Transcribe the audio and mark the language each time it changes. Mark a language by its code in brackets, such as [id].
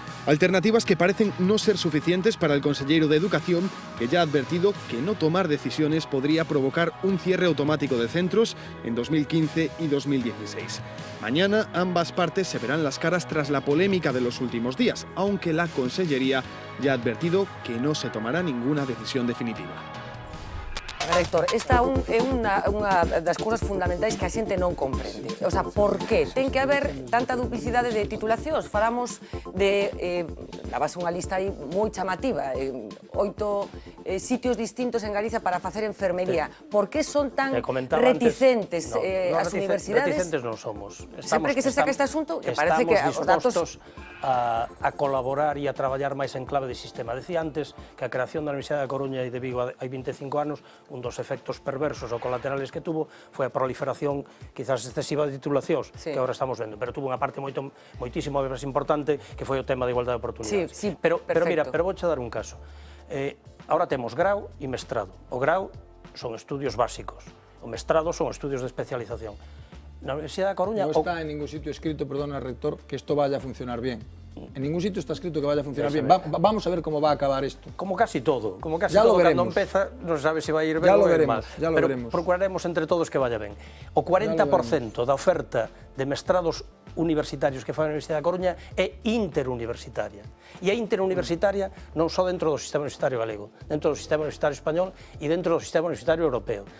[es] Alternativas que parecen no ser suficientes para el consellero de Educación, que ya ha advertido que no tomar decisiones podría provocar un cierre automático de centros en 2015 y 2016. Mañana ambas partes se verán las caras tras la polémica de los últimos días, aunque la Consellería ya ha advertido que no se tomará ninguna decisión definitiva. [gl] Héctor, esta é unha das cousas fundamentais que a xente non comprende. O sea, por que ten que haber tanta duplicidade de titulacións? Falamos de, dabase unha lista aí moi chamativa, 8 sitios distintos en Galicia para facer enfermería. Por que son tan reticentes as universidades? Reticentes non somos. Sempre que se saca este asunto, que parece que os datos... a colaborar e a traballar máis en clave de sistema. Decía antes que a creación da Universidade da Coruña e de Vigo hai 25 anos, un dos efectos perversos ou colaterales que tuvo foi a proliferación quizás excesiva de titulacións, que agora estamos vendo, pero tuvo unha parte moitísimo máis importante que foi o tema da igualdade de oportunidades. Pero mira, vouche dar un caso. Ahora temos grau e mestrado. O grau son estudios básicos, o mestrado son estudios de especialización. Na Universidade da Coruña... [es] No está en ningún sitio escrito, perdona, rector, que esto vaya a funcionar bien. En ningún sitio está escrito que vaya a funcionar bien. Vamos a ver cómo va a acabar esto. Como casi todo. [gl] Como casi todo, cando empeza, non se sabe se vai ir ben ou ir mal. [es] Ya lo veremos. [gl] Pero procuraremos entre todos que vaya ben. O 40% da oferta de mestrados universitarios que fai a Universidade da Coruña é interuniversitaria. E é interuniversitaria non só dentro do sistema universitario galego, dentro do sistema universitario español e dentro do sistema universitario europeo.